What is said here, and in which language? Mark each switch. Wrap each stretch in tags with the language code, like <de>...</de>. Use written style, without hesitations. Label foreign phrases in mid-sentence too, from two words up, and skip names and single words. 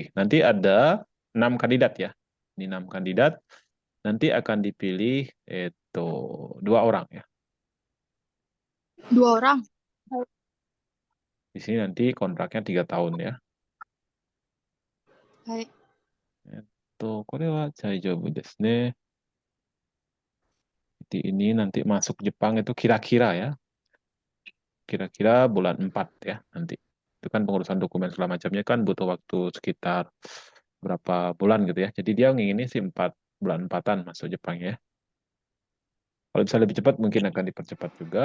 <id>Nanti ada 6 kandidat ya. Ini 6 kandidat. Nanti akan dipilih itu 2 orang ya. 2 orang. Di sini nanti kontraknya 3 tahun ya. Hai.</id> <ja>これは大丈夫ですね.</ja> <id>Jadi ini nanti masuk Jepang itu kira-kira ya. Kira-kira bulan 4 ya nanti. Itu kan pengurusan dokumen segala macamnya kan butuh waktu sekitar berapa bulan gitu ya. Jadi dia nginginnya sih 4 bulan 4-an masuk Jepang ya. Kalau bisa lebih cepat mungkin akan dipercepat juga.</id>